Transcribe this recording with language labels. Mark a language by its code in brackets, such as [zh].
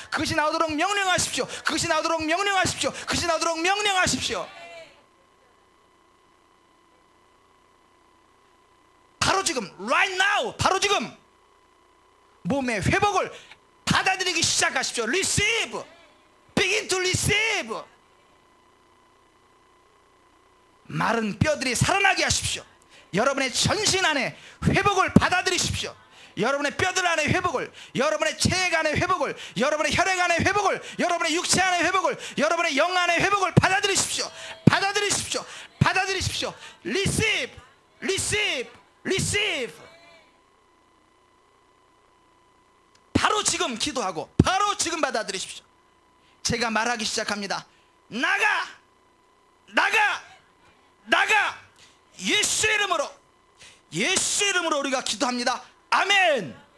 [ko] 그것이 나오도록 명령하십시오. 그것이 나오도록 명령하십시오. 그것이 나오도록 명령하십시오. 바로 지금 [en] right now, [ko] 바로 지금 몸의 회복을 받아들이기 시작하십시오. [en] Receive, begin to receive. [ko] 마른 뼈들이 살아나게 하십시오. 여러분의 전신 안에 회복을 받아들이십시오. 여러분의 뼈들 안에 회복을, 여러분의 체액 안에 회복을, 여러분의 혈액 안에 회복을, 여러분의 육체 안에 회복을, 여러분의 영 안에 회복을 받아들이십시오. 받아들이십시오. 받아들이십시오. [en] Receive, receive, receive. [ko] 바로 지금 기도하고 바로 지금 받아들이십시오. 제가 말하기 시작합니다. 나가, 나가, 나가. 예수의 이름으로, 예수의 이름으로 우리가 기도합니다. 아멘.